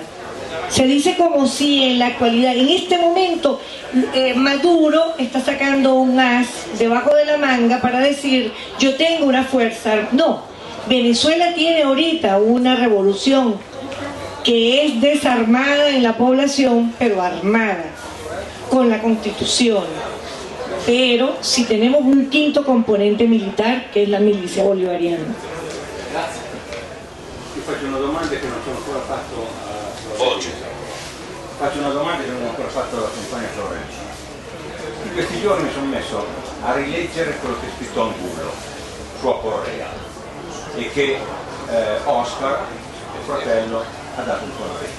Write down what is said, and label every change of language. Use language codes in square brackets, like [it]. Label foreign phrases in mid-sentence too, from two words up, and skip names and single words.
[es] Se dice como si en la actualidad, en este momento, Maduro está sacando un as debajo de la manga para decir, yo tengo una fuerza. No, Venezuela tiene ahorita una revolución que es desarmada en la población, pero armada, con la Constitución. Pero si tenemos un quinto componente militar, [it] che è la milizia bolivariana. Grazie. Ti faccio una domanda che non sono ancora fatto Faccio una domanda che non ho ancora fatto alla compagna Florenza. In questi giorni mi sono messo a rileggere quello che è scritto Angulo su Correa e che Oscar, il fratello, ha dato un contesto.